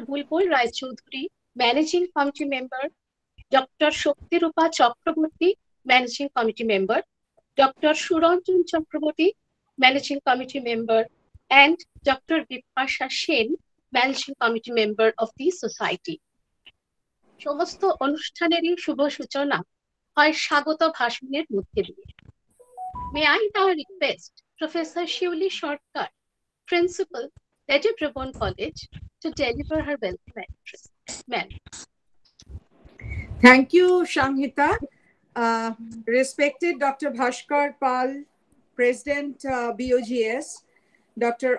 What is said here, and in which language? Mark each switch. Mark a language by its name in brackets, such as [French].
[English] Bulbul Rai Choudhury, Managing Committee Member, Dr. Shaktirupa Chakraborty, Managing Committee Member, Dr. Suranjan Chakraborty, Managing Committee Member, and Dr. Bipasha Sen, Managing Committee Member of the society. [Bangla] সমস্ত অনুষ্ঠানেরই শুভ সূচনা হয় স্বাগত ভাষণের মধ্যে দিয়ে। [English] May I now request Professor Shiuli Sarkar, Principal, Lady Prabon College, to deliver her welcome address. Ma'am. Thank you, Shanghita. Respected Dr. Bhaskar Pal, President BOGS, Dr.